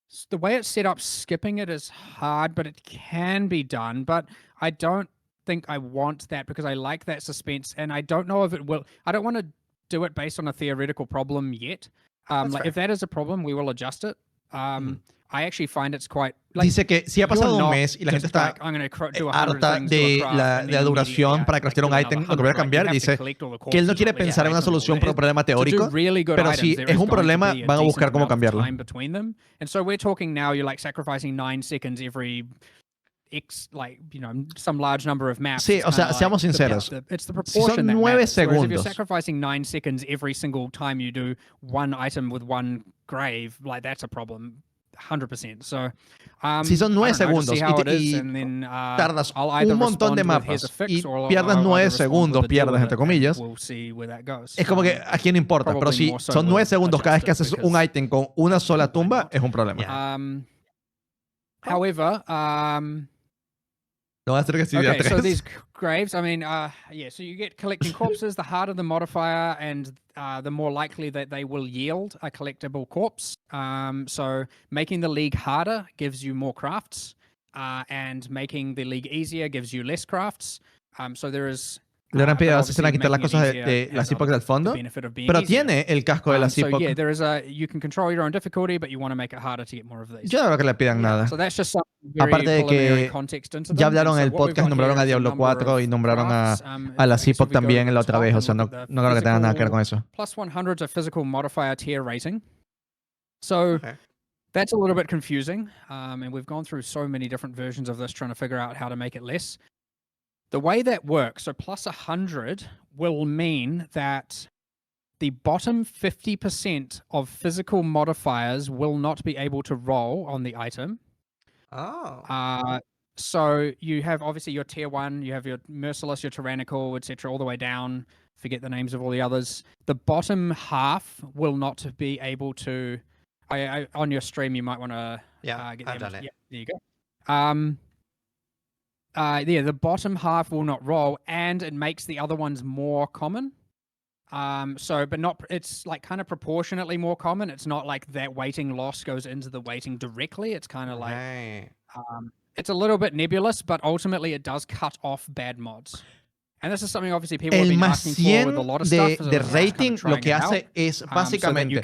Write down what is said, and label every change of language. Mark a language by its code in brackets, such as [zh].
[en] The way it's set up, skipping it is hard, but it can be done. But I don't think I want that because I like that suspense, and I don't know if it will. I don't want to do it based on a theoretical problem yet. Like if that is a problem, we will adjust it. I actually find it's quite. Like, [es] dice que si ha pasado un mes y la gente está harta de la duración para craftear un item, lo que voy a cambiar, dice que él no quiere pensar en una solución para un problema teórico, pero si es un problema, van a buscar cómo cambiarlo. [en] And so we're talking now, you're like sacrificing 9 seconds every like, you know, some large number of maps. [es] Sí, o sea, seamos sinceros. [en] It's the [es] Si son [en] proportion that [es] 9 [en] matters. Whereas if you're [es] segundos. [en] sacrificing 9 seconds every single time you do one item with one grave, like that's a problem. 100%. So, [es] si son 9 segundos y tardas un montón de mapas y pierdes 9 segundos, pierdes entre comillas, es como que a quién importa. Pero si son 9 segundos cada vez que haces un item con una sola tumba, es un problema. [en] However, [es] no va a ser que estuviera [en] okay, [es] 3. [en] so these graves, I mean, yeah, so you get collecting corpses, the harder the modifier and the more likely that they will yield a collectible corpse. So making the league harder gives you more crafts, and making the league easier gives you less crafts. So there is... [es] Le hubieran pedido a Zizaran quitar las cosas de las epox del fondo, pero tiene el casco de las epox. [en] So yeah, there is you can control your own difficulty, but you want to make it harder to get more of these. [es] Yo no creo que le pidan nada. [en] So that's just some very [es] aparte de que ya hablaron en el [en] so [es] podcast, nombraron a Diablo 4 y nombraron a la epox también la otra vez, o sea, no creo que tenga nada que ver con eso. [en] Plus 100 a physical modifier tier rating. So that's a little bit confusing, and we've gone through so many different versions of this trying to figure out how to make it less. The way that works, so plus 100 will mean that the bottom 50% of physical modifiers will not be able to roll on the item. Oh. So you have obviously your tier 1, you have your merciless, your tyrannical, etc., all the way down. Forget the names of all the others. The bottom half will not be able to. On your stream, you might want to get I've done it. Yeah, there you go. Yeah, the bottom half will not roll, and it makes the other ones more common. But not, it's like kind of proportionately more common. It's not like that weighting loss goes into the weighting directly. It's kind of like, it's a little bit nebulous, but ultimately it does cut off bad mods. And this is something obviously people have been asking for with a lot of stuff. [es] De rating lo que hace es básicamente,